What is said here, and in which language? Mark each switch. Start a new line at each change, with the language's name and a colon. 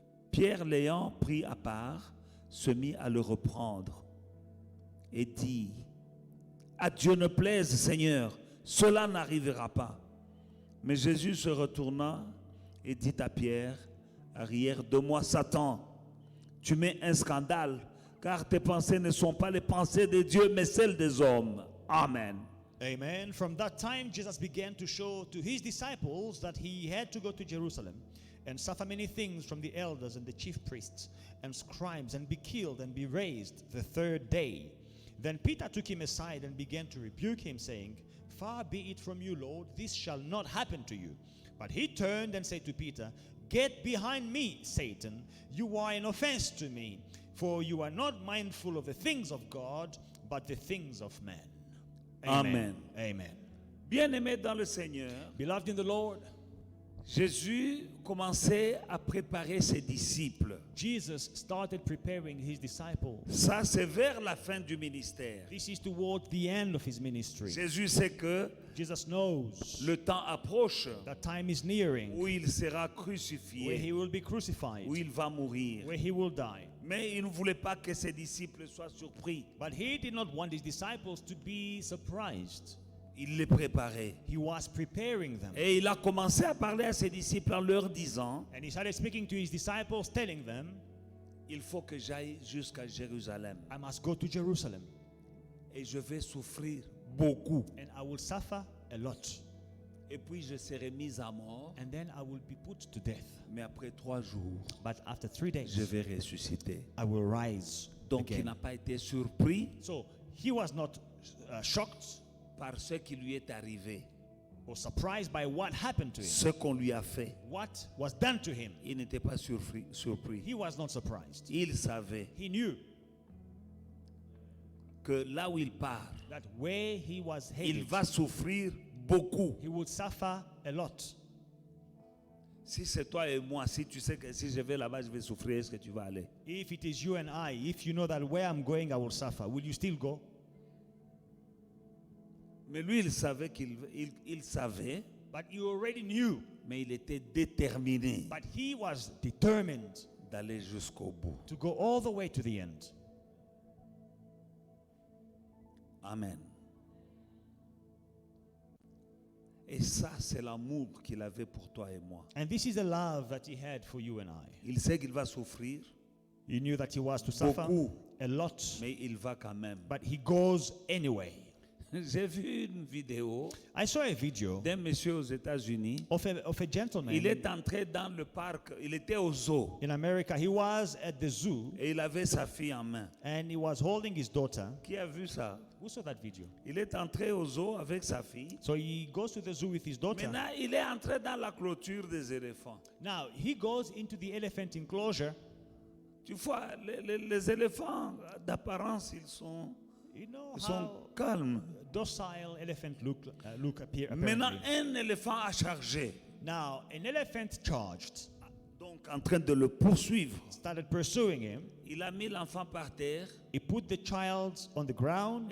French: Pierre, l'ayant pris à part, se mit à le reprendre et dit: à Dieu ne plaise, Seigneur, cela n'arrivera pas. Mais Jésus se retourna et dit à Pierre: arrière de moi, Satan, tu mets un scandale, car tes pensées ne sont pas les pensées de Dieu, mais celles des hommes. Amen. Amen.
English: From that time, Jesus began to show to his disciples that he had to go to Jerusalem and suffer many things from the elders and the chief priests and scribes and be killed and be raised the third day. Then Peter took him aside and began to rebuke him, saying, far be it from you, Lord, this shall not happen to you. But he turned and said to Peter, get behind me, Satan. You are an offense to me, for you are not mindful of the things of God, but the things of man. Amen. Amen.
French: Bien-aimés dans le Seigneur,
English: Beloved in the Lord,
French: Jésus commençait à préparer ses disciples.
English: Jesus started preparing his disciples.
French: Ça, c'est vers la fin du ministère.
English: This is toward the end of his ministry.
French: Jésus sait que
English: Jesus knows
French: le temps approche
English: that time is nearing
French: où il sera
English: where he
French: crucifié,
English: will be crucified,
French: où il va mourir.
English: where he will die.
French: Mais il ne voulait pas que ses disciples soient surpris.
English: But he did not want his disciples to be surprised.
French: Il les préparait.
English: He was preparing them.
French: Et il a commencé à parler à ses disciples en leur disant:
English: And he started speaking to his disciples, telling them,
French: il faut que j'aille jusqu'à Jérusalem.
English: I must go to Jerusalem
French: Et je vais souffrir beaucoup.
English: and I will suffer a lot.
French: Et puis je serai mis à mort.
English: And then I will be put to death.
French: Mais après 3 jours,
English: But after 3 days,
French: je vais ressusciter.
English: I will rise
French: Donc il
English: again.
French: n'a pas été surpris
English: So he was not shocked
French: par ce qui lui est arrivé,
English: or surprised by what happened to him,
French: ce qu'on lui a fait.
English: what was done to him.
French: Il n'était pas surpris.
English: He was not surprised.
French: Il savait
English: He knew
French: que là où il part,
English: that where he was
French: il
English: headed,
French: va souffrir beaucoup.
English: he would suffer a lot.
French: Si c'est toi et moi, si tu sais que si je vais là-bas, je vais souffrir, est-ce que tu vas aller?
English: If it is you and I, if you know that where I'm going, I will suffer, will you still go?
French: Mais lui, il savait
English: But he already knew.
French: Mais il était déterminé
English: But he was determined
French: d'aller jusqu'au bout.
English: to go all the way to the end. Amen.
French: Et ça, c'est l'amour qu'il avait pour toi et moi.
English: And this is the love that he had for you and I.
French: Il sait qu'il va souffrir
English: He knew that he was to suffer
French: beaucoup,
English: a lot,
French: mais il va quand même.
English: but he goes anyway.
French: J'ai vu une vidéo
English: I saw a video
French: d'un monsieur aux États-Unis.
English: of a gentleman
French: Il est entré dans le parc, il était au zoo
English: in America. He was at the zoo
French: et il avait sa fille en main.
English: and he was holding his daughter.
French: Qui a vu ça?
English: Who saw that video?
French: Il est entré au zoo avec sa fille.
English: So he goes to the zoo with his daughter.
French: Maintenant, il est entré dans la clôture des éléphants.
English: Now he goes into the elephant enclosure.
French: Tu vois, les éléphants, d'apparence,
English: You know
French: ils sont
English: how
French: calmes.
English: docile elephant look appear.
French: Maintenant,
English: Apparently.
French: un éléphant a chargé.
English: Now an elephant charged,
French: Donc, en train de le poursuivre.
English: started pursuing him.
French: Il a mis l'enfant par terre
English: He put the child on the ground